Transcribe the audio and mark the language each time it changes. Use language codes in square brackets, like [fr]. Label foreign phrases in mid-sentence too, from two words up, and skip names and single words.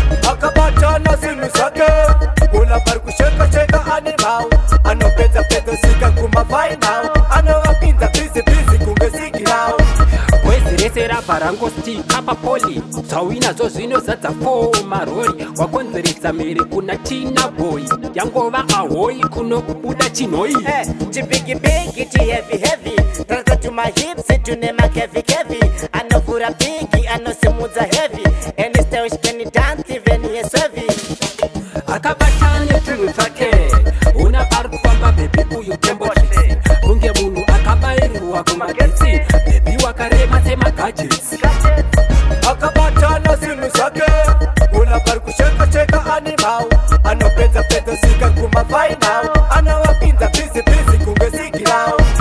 [sn] Akabatana zvinhu zvake, una pari kusheka sheka animal, anopedza pedza sika kumafinal, anovapinza [en] busy busy [sn] kunge signal. Bwezi rese rabva rangosti apa poli, zvauinazvo zvinozadza four marori, wakonzeresa mhere kuna Tina Boy, yangova ahoi kunobuda chinhoi. Eh, chibigi bigi, chiheavy heavy, [en] transfer to my hips, [sn] tune makevi kevi, anovhura bigi, anosimudza heavy, [en] and style she can dance even yes heavy. [sn] Akabatane tunhu twake, una pari kufamba baby uyu tembo tricks, kunge munhu akabairiwa kumagetsi, baby wakarema semagadgets. Akabatana zvinhu zvake, una pari kusheka sheka animal, anopedza pedza sika kumafinal, anovapinza [en] busy busy [sn] kunge signal.